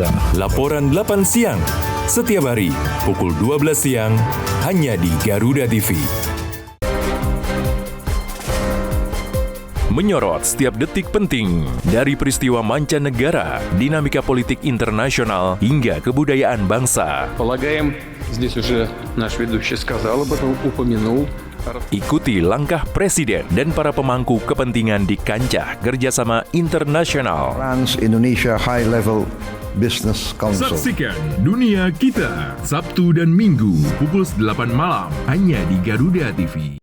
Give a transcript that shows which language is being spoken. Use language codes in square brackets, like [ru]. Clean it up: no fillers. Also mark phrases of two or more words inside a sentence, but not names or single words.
[id] Laporan 8 siang, setiap hari pukul 12 siang, hanya di Garuda TV. Menyorot setiap detik penting dari peristiwa mancanegara, dinamika politik internasional, hingga kebudayaan bangsa. [ru] Полагаем, здесь уже наш ведущий сказал об этом, упомянул. [id] Ikuti langkah Presiden dan para pemangku kepentingan di kancah kerjasama internasional. Trans Indonesia High Level Business Council. Saksikan Dunia Kita, Sabtu dan Minggu, pukul 8 malam, hanya di Garuda TV.